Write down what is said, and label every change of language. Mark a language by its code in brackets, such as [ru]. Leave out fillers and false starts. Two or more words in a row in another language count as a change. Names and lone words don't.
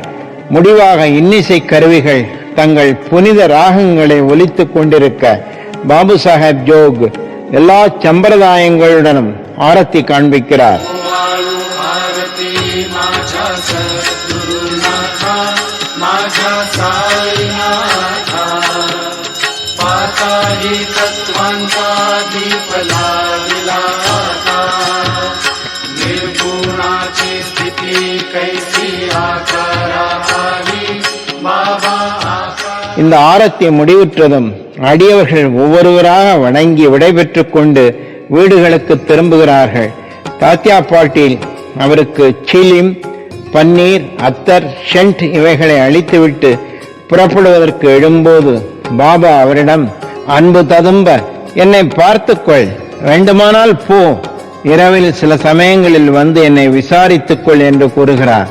[ta] முடிவாக இன்னிசை கருவிகள் தங்கள் புனித ராகங்களை ஒலித்துக் கொண்டிருக்க பாபு சாஹேப் ஜோக் எல்லா சம்பிரதாயங்களுடனும் ஆரத்தி காண்பிக்கிறார். [mr] माझ्या साईनाथा पाताळी तत्वांचा दीप लागला आता निर्गुणाची स्थिती कैसी आकारावी बाबा [ta] இந்த ஆரத்தி முடிவுற்றதும் அடியவர்கள் ஒவ்வொருவராக வணங்கி விடைபெற்றுக் கொண்டு வீடுகளுக்கு திரும்புகிறார்கள். தாத்யா பாட்டீல் அவருக்கு சீலிம், பன்னீர், அத்தர், ஷென்ட் இவைகளை அளித்துவிட்டு புறப்படுவதற்கு எழும்போது பாபா அவரிடம், அன்பு ததும்ப என்னை பார்த்துக்கொள், வேண்டுமானால் போ, இரவில் சில சமயங்களில் வந்து என்னை விசாரித்துக்கொள் என்று கூறுகிறார்.